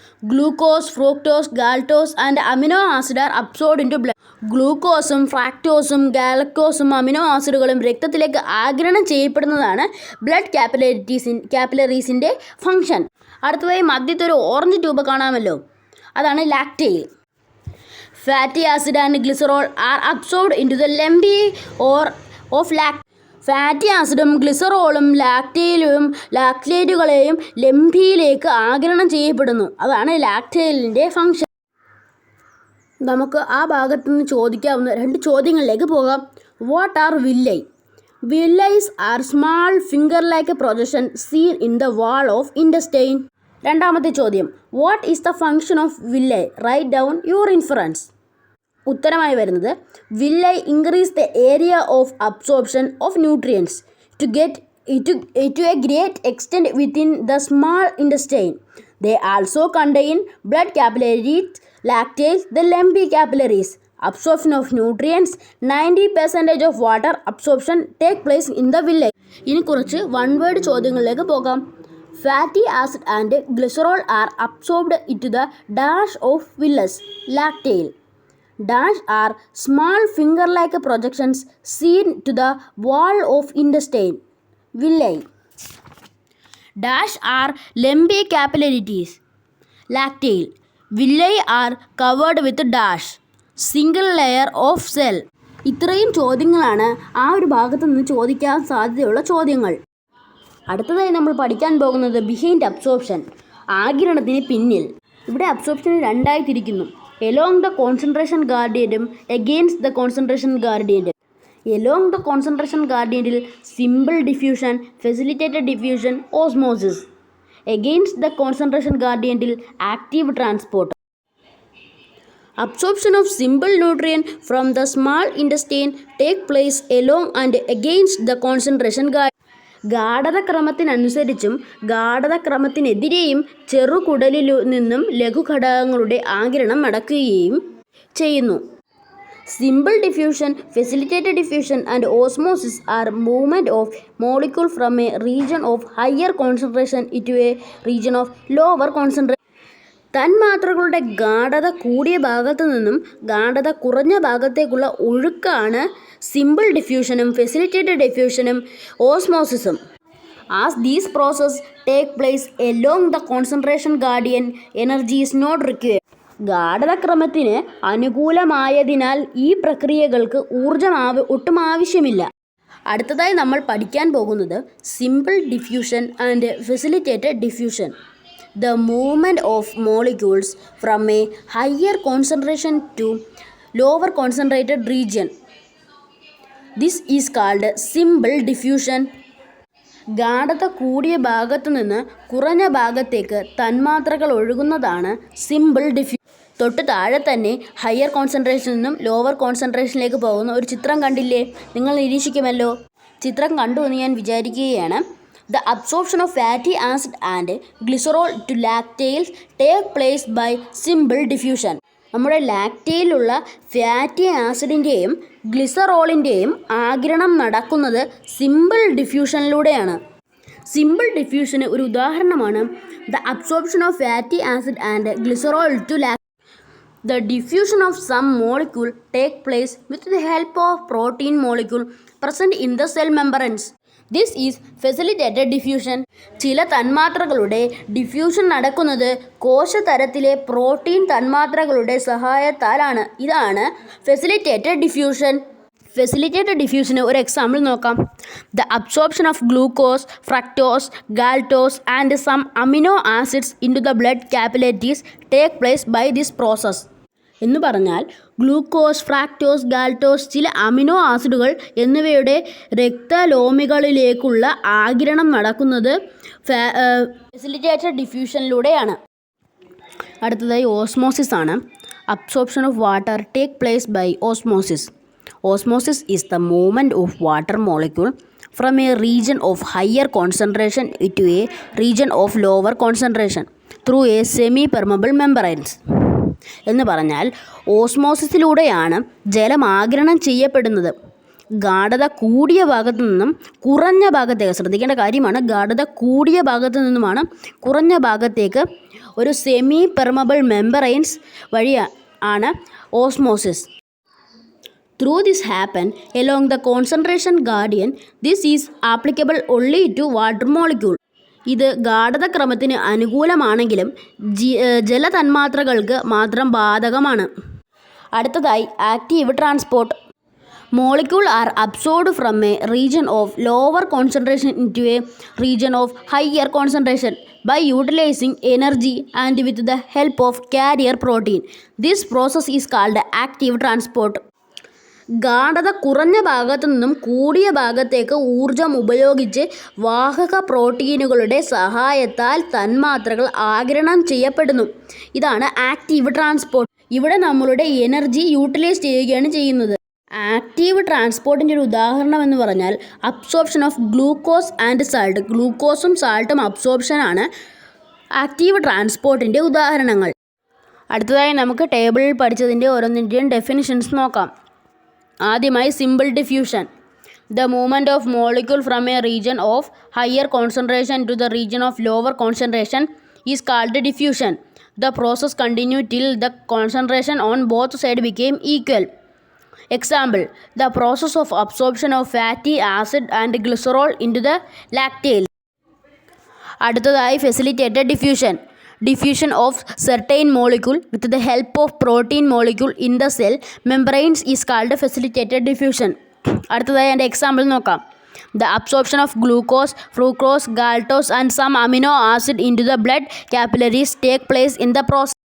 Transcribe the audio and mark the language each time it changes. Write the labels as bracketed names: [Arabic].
[English] Glucose, fructose, galactose and amino acid are absorbed into blood. [Malayalam] ഗ്ലൂക്കോസും ഫ്രാക്ടോസും ഗാലക്ടോസും amino ആസിഡുകളും രക്തത്തിലേക്ക് ആഗിരണം ചെയ്യപ്പെടുന്നതാണ് blood കാപ്പിലറീസിൻ്റെ function. അടുത്തതായി മധ്യത്തെ ഒരു ഓറഞ്ച് ട്യൂബ് കാണാമല്ലോ, അതാണ് ലാക്റ്റെയിൽ. [English] Fatty acid and glycerol are absorbed into the lumpy of lactate. [Malayalam] Fatty ആസിഡും ഗ്ലിസറോളും ലാക്റ്റേറ്റുകളെയും ലംബിയിലേക്ക് ആഗിരണം ചെയ്യപ്പെടുന്നു. അതാണ് ലാക്റ്റെയിലിൻ്റെ ഫംഗ്ഷൻ. നമുക്ക് ആ ഭാഗത്തു നിന്ന് ചോദിക്കാവുന്ന 2 ചോദ്യങ്ങളിലേക്ക് പോകാം. [English] What are villi? Villi are small finger like projection seen in the wall of intestine. [Malayalam] രണ്ടാമത്തെ ചോദ്യം, [English] What is the function of villi? Right down your inference. [Malayalam] ഉത്തരമായി വരുന്നത്, [English] Villi increase the area of absorption of nutrients to a great extent within the small intestine. They also contain blood capillaries, lacteals, the lymph capillaries. Absorption of nutrients 90% of water absorption take place in the villi. [Malayalam] ഇനി കുറച്ച് 1 word ചോദ്യങ്ങളിലേക്ക് പോകാം. [English] Fatty acid and glycerol are absorbed into the dash of villus, lacteal. Dash are small finger-like projections seen to the wall of intestine, villi. Dash are lumpy capillaries, lacteal. Villi are covered with dash, single layer of cell. [Malayalam] ഇത്രയും ചോദ്യങ്ങളാണ് ആ ഒരു ഭാഗത്ത് നിന്ന് ചോദിക്കാൻ സാധ്യതയുള്ള ചോദ്യങ്ങൾ. അടുത്തതായി നമ്മൾ പഠിക്കാൻ പോകുന്നത് ബിഹൈൻഡ് അബ്സോർപ്ഷൻ, ആഗിരണത്തിന് പിന്നിൽ. ഇവിടെ അബ്സോർപ്ഷനെ രണ്ടായി തിരിക്കുന്നു: along the concentration ഗ്രാഡിയൻറ്റും against the concentration ഗ്രാഡിയൻറ്റ്. Along the concentration ഗ്രാഡിയൻറ്റിൽ simple diffusion, facilitated diffusion, osmosis. Against the concentration ഗ്രാഡിയൻറ്റിൽ active transport. [English] Absorption of simple nutrient from the small intestine take place along and against the concentration gradient. [Malayalam] ഗാഢതക്രമത്തിനനുസരിച്ചും ഗാഢതക്രമത്തിനെതിരെയും ചെറുകുടലിൽ നിന്നും ലഘുഘടകങ്ങളുടെ ആഗിരണം നടക്കുകയും ചെയ്യുന്നു. [English] Simple diffusion, facilitated diffusion and osmosis are movement of molecule from a region of higher concentration into a region of lower concentration. [Malayalam] തന്മാത്രകളുടെ ഗാഢത കൂടിയ ഭാഗത്തു നിന്നും ഗാഢത കുറഞ്ഞ ഭാഗത്തേക്കുള്ള ഒഴുക്കാണ് simple ഡിഫ്യൂഷനും facilitated ഡിഫ്യൂഷനും ഓസ്മോസിസും. [English] As these process take place along the concentration gradient, energy is not required. [Malayalam] ഗാഢതക്രമത്തിന് അനുകൂലമായതിനാൽ ഈ പ്രക്രിയകൾക്ക് ഊർജം ഒട്ടും ആവശ്യമില്ല. അടുത്തതായി നമ്മൾ പഠിക്കാൻ പോകുന്നത് simple diffusion and facilitated diffusion. [English] The movement of molecules from a higher concentration to lower concentrated region. This is called simple diffusion. [Malayalam] ഗാഢത കൂടിയ ഭാഗത്തു നിന്ന് കുറഞ്ഞ ഭാഗത്തേക്ക് തന്മാത്രകൾ ഒഴുകുന്നതാണ് സിമ്പിൾ ഡിഫ്യൂഷൻ. തൊട്ട് താഴെ തന്നെ ഹയർ കോൺസെൻട്രേഷനിൽ നിന്നും ലോവർ കോൺസെൻട്രേഷനിലേക്ക് പോകുന്ന ഒരു ചിത്രം കണ്ടില്ലേ? നിങ്ങൾ നിരീക്ഷിക്കുമല്ലോ. ചിത്രം കണ്ടു എന്ന് ഞാൻ വിചാരിക്കുകയാണ്. [English] The absorption of fatty acid and glycerol to lacteals take place by simple diffusion. [Malayalam] നമ്മുടെ ലാക്റ്റയിലുള്ള ഫാറ്റി ആസിഡിൻ്റെയും ഗ്ലിസറോളിൻ്റെയും ആഗിരണം നടക്കുന്നത് സിമ്പിൾ ഡിഫ്യൂഷനിലൂടെയാണ്. സിമ്പിൾ ഡിഫ്യൂഷന് ഒരു ഉദാഹരണമാണ് [English] The absorption of fatty acid and glycerol to lacteals. The diffusion of some molecule take place with the help of protein molecule present in the cell membranes. This is facilitated diffusion. [Malayalam] ചില തന്മാത്രകളുടെ diffusion നടക്കുന്നത് കോശതരത്തിലെ protein തന്മാത്രകളുടെ സഹായത്താലാണ്. ഇതാണ് facilitated diffusion. Facilitated ഡിഫ്യൂഷന് ഒരു example നോക്കാം. [English] The absorption of glucose, fructose, galactose and some amino acids into the blood capillaries take place by this process. [Malayalam] എന്ന് പറഞ്ഞാൽ glucose, fructose, ഗാൽട്ടോസ്, ചില അമിനോ ആസിഡുകൾ എന്നിവയുടെ രക്തലോമികളിലേക്കുള്ള ആഗിരണം നടക്കുന്നത് ഫെസിലിറ്റേറ്റഡ് ഡിഫ്യൂഷനിലൂടെയാണ്. അടുത്തതായി ഓസ്മോസിസ് ആണ്. [English] Absorption of water take place by osmosis. Osmosis is the movement of water molecule from a region of higher concentration into a region of lower concentration through a semi-permeable membranes. [Malayalam] എന്ന് പറഞ്ഞാൽ ഓസ്മോസിസിലൂടെയാണ് ജലം ആഗിരണം ചെയ്യപ്പെടുന്നത്. ഗാഢത കൂടിയ ഭാഗത്തു നിന്നും കുറഞ്ഞ ഭാഗത്തേക്ക്, ശ്രദ്ധിക്കേണ്ട കാര്യമാണ്, ഗാഢത കൂടിയ ഭാഗത്തു നിന്നുമാണ് കുറഞ്ഞ ഭാഗത്തേക്ക് ഒരു സെമി പെർമബിൾ മെമ്പറൈൻസ് വഴി ആണ് osmosis. [English] Through this happen along the concentration gradient. This is applicable only to water molecule. [Malayalam] ഇത് ഗാഢതക്രമത്തിന് അനുകൂലമാണെങ്കിലും ജലതന്മാത്രകൾക്ക് മാത്രം ബാധകമാണ്. അടുത്തതായി active transport. [English] Molecule are absorbed from a region of lower concentration into a region of higher concentration by utilizing energy and with the help of carrier protein. This process is called active transport. [Malayalam] ഗാഢത കുറഞ്ഞ ഭാഗത്തു നിന്നും കൂടിയ ഭാഗത്തേക്ക് ഊർജം ഉപയോഗിച്ച് വാഹക പ്രോട്ടീനുകളുടെ സഹായത്താൽ തന്മാത്രകൾ ആഗിരണം ചെയ്യപ്പെടുന്നു. ഇതാണ് ആക്റ്റീവ് ട്രാൻസ്പോർട്ട്. ഇവിടെ നമ്മളുടെ എനർജി യൂട്ടിലൈസ് ചെയ്യുകയാണ് ചെയ്യുന്നത്. ആക്റ്റീവ് ട്രാൻസ്പോർട്ടിൻ്റെ ഒരു ഉദാഹരണം എന്ന് പറഞ്ഞാൽ [English] Absorption of glucose and salt. [Malayalam] ഗ്ലൂക്കോസും സാൾട്ടും അബ്സോർപ്ഷനാണ് active ട്രാൻസ്പോർട്ടിൻ്റെ ഉദാഹരണങ്ങൾ. അടുത്തതായി നമുക്ക് ടേബിളിൽ പഠിച്ചതിൻ്റെ ഓരോന്നിൻ്റെയും ഡെഫിനിഷൻസ് നോക്കാം. ആദ്യമായി [English] Simple diffusion. The movement of molecule from a region of higher concentration to the region of lower concentration is called diffusion. The process continue till the concentration on both side became equal. Example: the process of absorption of fatty acid and glycerol into the lacteal. [Malayalam] അടുത്തതായി facilitated diffusion. [English] Diffusion of certain molecule with the help of protein molecule in the cell membranes is called facilitated diffusion. [Malayalam] അടുത്തതായി എൻ്റെ example നോക്കാം. [English] The absorption of glucose, fructose, galactose and some amino acid into the blood capillaries take place in the process.